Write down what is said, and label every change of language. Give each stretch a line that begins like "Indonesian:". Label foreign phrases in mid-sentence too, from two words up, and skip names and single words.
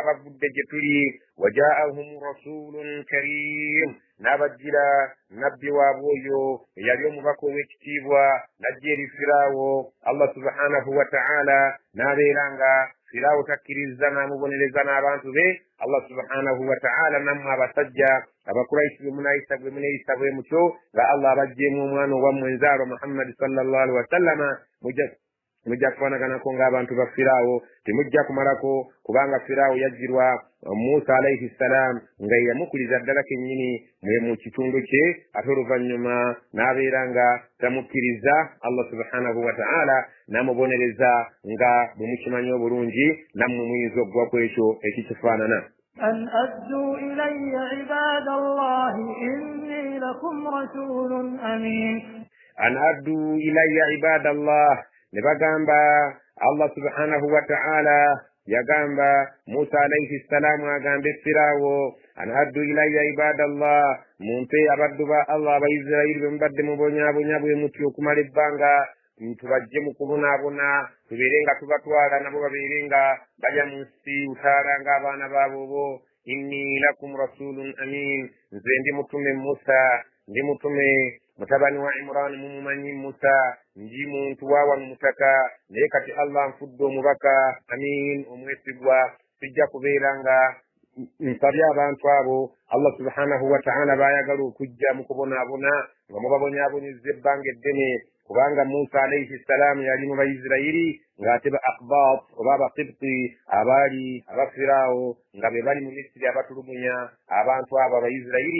Ganda: bavudde gye tuli
Arabic: وجاءهم رسول كريم
Ganda: n'abajjira nabbi waabwe oyo eyali omubaka ow'ekitiibwa najja eri Firaawo
Arabic: الله سبحانه وتعالى
Ganda: n'abeera nga Firaawo takkiriza n'amubonereza n'abantu be
Arabic: الله سبحانه وتعالى
Ganda: nammwe abasajja abakurayisi bwe muneeyisa bwe mutyo nga Allah abajjeemu omwana owammwe nzaalo Muhammad
Arabic: صلى الله عليه وسلم
Ganda: temujja kufaanaganako ng'abantu ba Firaawo, temujja kumalako kubanga Firaawo yajjirwa Musa
Arabic: عليه السلام
Ganda: nga yamukkiriza ddala kennyini mu kitundu kye, ate oluvannyuma n'abeera nga tamukkiriza.
Arabic: الله سبحانه وتعالى
Ganda: n'amubonereza nga bwe mukimanyi obulungi nammwe muyinza okuggwa ku ekyo ekikifaanana.
Arabic: أن أدوا إلي عباد الله إني لكم رسول أمين. أن أدوا إلي عباد الله نبغamba الله سبحانه وتعالى yagamba Musa عليه السلام agambe Firaawo أن أدوا إلي عباد الله,
Ganda: mumpe abaddu ba Allah abaisirairi bwe mubadde mubonyaabonya bwe mutyo okumala ebbanga, tubajje mu kubonaabona, tubeere nga tubatwala nabo babeere nga bajya mu nsi utaala ng'abaana baabo.
Arabic: إني لكم رسول أمين,
Ganda: nze ndi mutume Musa, ndi mutume mutabani wa Imran mumumanyi Musa, ndi muntu waawa mu mutaka, naye kati Allah nfudde omubaka amin omwesigwa. Sijja kubeera nga nsabye abantu abo
Arabic: الله سبحانه وتعالى
Ganda: baayagala okujja mu kubonaabona nga mubabonyaabonyezza ebbanga eddene, kubanga Musa
Arabic: عليه السلام
Ganda: yali mu Bayisirayiri ng'ate ba Aqbat oba Abaqibti abaali Abafiraawo nga be bali mu Misiri abatulugunya abantu abo Abayisirayiri.